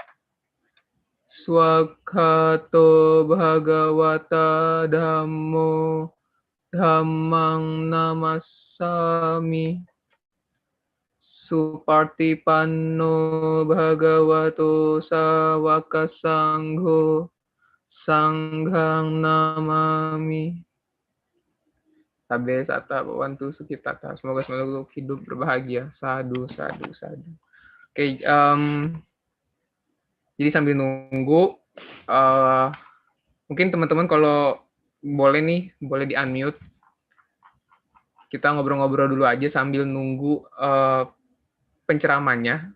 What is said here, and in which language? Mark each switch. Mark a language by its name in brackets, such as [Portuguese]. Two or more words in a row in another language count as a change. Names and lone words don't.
[Pali] swakhato bhagawata dhammo dhammang namassami supartipanno bhagavato sawaka sangho sanghang namami. Sabe sata bantu sukitata. [Indonesian] Semoga hidup berbahagia. [Pali] Sadu, sadu, sadu. [Indonesian] Oke, jadi sambil nunggu, mungkin teman-teman kalau boleh nih, boleh di-unmute. Kita ngobrol-ngobrol dulu aja sambil nunggu penceramahnya.